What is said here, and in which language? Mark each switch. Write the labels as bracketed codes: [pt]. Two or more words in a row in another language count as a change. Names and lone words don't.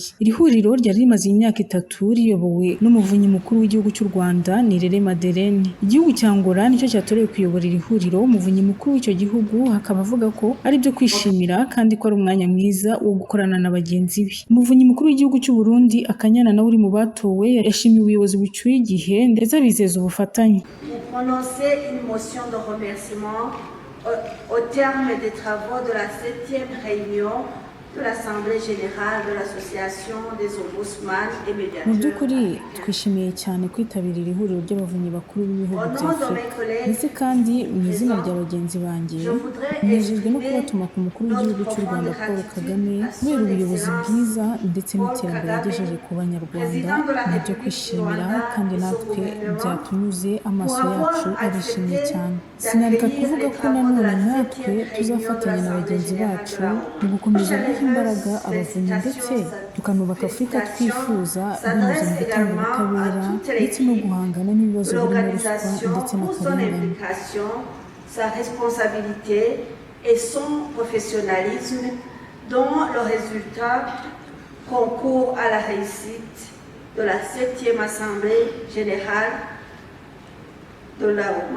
[rw] Iri huriro ryari rimaze imyaka 3 riyobowe n'umuvunyi mukuru w'igihugu cy'u Rwanda Nirere Madeleine. Igihugu cyangora nicyo cyatorewe kuyobora iri huriro. Umuvunyi mukuru w'icyo gihugu hakaba avuga ko ari byo kwishimira kandi ko ari umwanya mwiza wo gukorana na bagenzi be. Umuvunyi mukuru w'igihugu cy'u Burundi Akanyana nawe uri mu batowe yashimiye ubuyobozi bucyuye igihe ndetse abizeza [fr] Vous prononcez une motion de remerciement au terme des travaux de la 7e réunion de l'Assemblée générale de l'Association des ombudsman et médiateurs. [rw] Mu by'ukuri twishimiye cyane kwitabira iri huriro ry'abavunyi bakuru b'ibihugu bya Afrika, ndetse kandi mu izina rya bagenzi banjye nejejwe no kubatuma ku mukuru w'igihugu cy'u Rwanda Paul Kagame kubera ubuyobozi bwiza ndetse n'iterambere yagejeje ku banyarwanda. Nibyo kwishimira kandi natwe byatunyuze amaso yacu arishimye cyane. Sinareka kuvuga ko nanone natwe tuzafatanya na bagenzi bacu mu gukomeza imbaraga abavunyi ndetse tukanubaka Afrika twifuza binyuze mu gutanga ubutabera ndetse no guhangana n'ibibazo birimo ruswa ndetse n'akarengane. [fr] Sa responsabilité et son professionnalisme dont le résultat concourt à la réussite de la 7e Assemblée générale de l'AOMA.